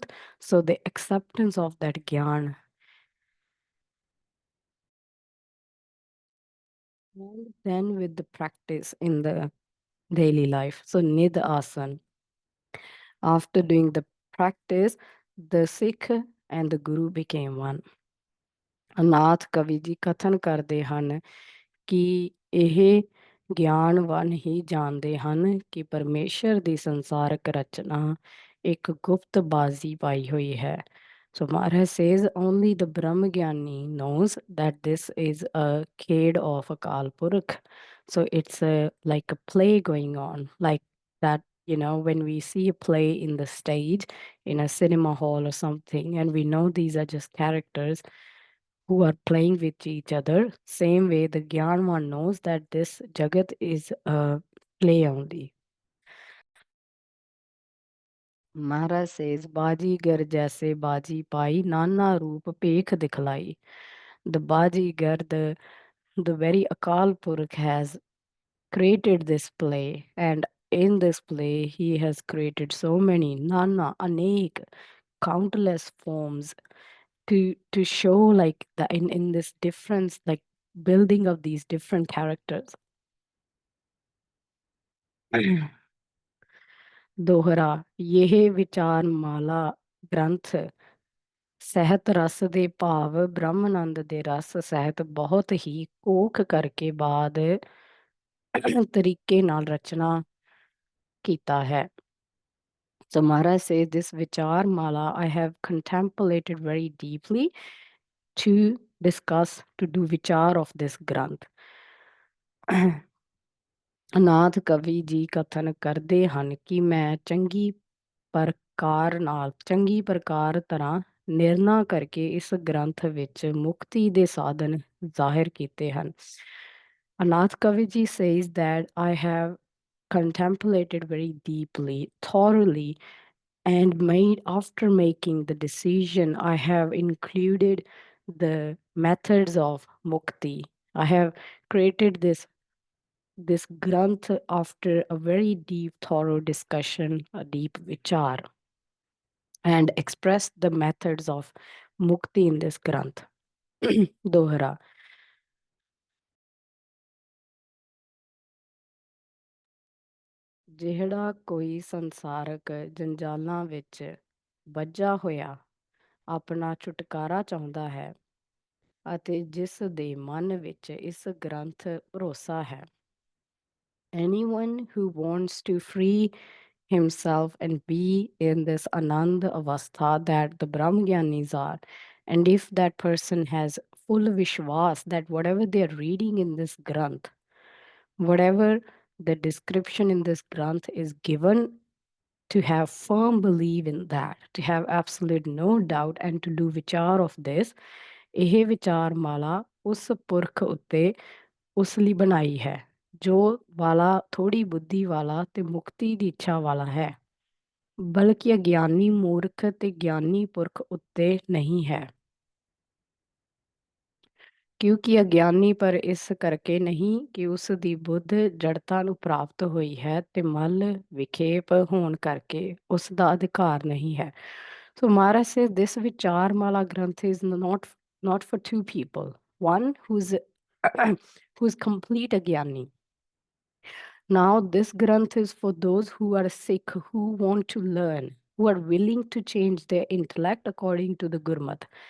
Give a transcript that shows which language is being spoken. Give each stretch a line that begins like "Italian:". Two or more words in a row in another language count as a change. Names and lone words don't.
English: So the acceptance of that Gyan, and then with the practice in the daily life. So Nid Asan. After doing the practice, the Sikh and the Guru became one.
Punjabi: ਅਨਾਥ ਕਵੀ ਜੀ ਕਥਨ ਕਰਦੇ ਹਨ ਕਿ ਇਹ ਗਿਆਨਵਾਨ ਹੀ ਜਾਣਦੇ ਹਨ ਕਿ ਪਰਮੇਸ਼ਰ ਦੀ ਸੰਸਾਰਕ ਰਚਨਾ ਇੱਕ ਗੁਪਤ ਬਾਜ਼ੀ ਪਾਈ ਹੋਈ ਹੈ.
English: So Maharaj says only the Brahmagyani knows that this is a khed of Akal Purukh. So it's like a play going on, like that, when we see a play in the stage, in a cinema hall or something, and we know these are just characters who are playing with each other. Same way, the Gyanwan knows that this Jagat is a play only. Maharaj says,
Punjabi: ਬਾਜੀਗਰ ਜੈਸੇ ਬਾਜੀ ਪਾਈ, ਨਾਨਾ ਰੂਪ ਪੇਖ ਦਿਖਲਾਈ.
English: The Bajigar, the very Akal Purukh has created this play, and in this play, he has created so many
Punjabi: ਨਾਨਾ, ਅਨੇਕ,
English: countless forms to show like the in this difference, like building of these different characters.
Punjabi: ਦੋਹਰਾ, ਯਹ ਵਿਚਾਰ ਮਾਲਾ ਗ੍ਰੰਥ ਸਹਿਤ ਰਸ ਦੇ ਭਾਵ ਬ੍ਰਹਮਾਨੰਦ ਦੇ ਰਸ ਸਹਿਤ ਬਹੁਤ ਹੀ ਕੋਖ ਕਰਕੇ ਬਾਅਦ ਤਰੀਕੇ ਨਾਲ ਰਚਨਾ ਕੀਤਾ ਹੈ.
English: So Maharaj says this Vichar Mala I have contemplated very deeply to discuss, to do Vichar of this Granth.
Punjabi: ਅਨਾਥ ਕਵੀ ਜੀ ਕਥਨ ਕਰਦੇ ਹਨ ਕਿ ਮੈਂ ਚੰਗੀ ਪ੍ਰਕਾਰ ਤਰ੍ਹਾਂ ਨਿਰਣਾ ਕਰਕੇ ਇਸ ਗ੍ਰੰਥ ਵਿੱਚ ਮੁਕਤੀ ਦੇ ਸਾਧਨ ਜ਼ਾਹਿਰ ਕੀਤੇ ਹਨ.
English: Anath Kaviji says that I have contemplated very deeply, thoroughly, and after making the decision, I have included the methods of mukti. I have created this Granth after a very deep, thorough discussion, a deep vichar, and expressed the methods of mukti in this Granth. Dohra.
Punjabi: ਜਿਹੜਾ ਕੋਈ ਸੰਸਾਰਕ ਜੰਜਾਲਾਂ ਵਿੱਚ ਬੱਝਾ ਹੋਇਆ ਆਪਣਾ ਛੁਟਕਾਰਾ ਚਾਹੁੰਦਾ ਹੈ ਅਤੇ ਜਿਸ ਦੇ ਮਨ ਵਿੱਚ ਇਸ ਗ੍ਰੰਥ ਭਰੋਸਾ ਹੈ.
English: Anyone who wants to free himself and be in this
Punjabi: ਅਨੰਦ ਅਵਸਥਾ
English: that the Brahmagyanis are, and if that person has full Vishwas that whatever they are reading in this Granth, whatever the description in this Granth is given, to have firm belief in that, to have absolute no doubt, and to do vichar of this,
Punjabi: ਇਹ ਵਿਚਾਰ ਮਾਲਾ ਉਸ ਪੁਰਖ ਉੱਤੇ ਉਸ ਲਈ ਬਣਾਈ ਹੈ ਜੋ ਵਾਲਾ ਥੋੜੀ ਬੁੱਧੀ ਵਾਲਾ ਤੇ ਮੁਕਤੀ ਦੀ ਇੱਛਾ ਵਾਲਾ ਹੈ, ਬਲਕਿ ਅਗਿਆਨੀ ਮੂਰਖ ਤੇ ਗਿਆਨੀ ਪੁਰਖ ਉੱਤੇ ਨਹੀਂ ਹੈ. ਕਿਉਂਕਿ ਅਗਿਆਨੀ ਪਰ ਇਸ ਕਰਕੇ ਨਹੀਂ ਕਿ ਉਸ ਦੀ ਬੁੱਧ ਜੜਤਾ ਨੂੰ ਪ੍ਰਾਪਤ ਹੋਈ ਹੈ ਤੇ ਮਲ ਵਿਖੇਪ ਹੋਣ ਕਰਕੇ ਉਸ ਦਾ ਅਧਿਕਾਰ ਨਹੀਂ ਹੈ.
English: So Maharaj says this Vicharmala Granth is not for two people. One who's complete agyani. Now this Granth is for those who are sick, who want to learn, who are willing to change their intellect according to the Gurmat.